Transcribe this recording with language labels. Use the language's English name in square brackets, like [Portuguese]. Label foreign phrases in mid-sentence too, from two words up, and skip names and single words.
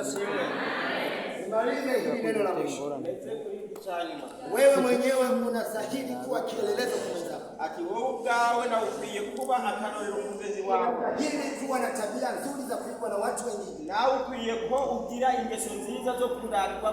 [Swahili] Nimalize hili neno la mwisho. Wewe mwenyewe unastahili kuwa kielelezo kwa mwenzako. [Rundi] Ati wowe ubwawe na ukwiye kuba akarorero ku mugenzi wawe. [Swahili] Ili kuwa na tabia nzuri za kuigwa na watu wengine. [Rundi] Nawe ukwiye ko ugira ingeso nziza zo kurangwa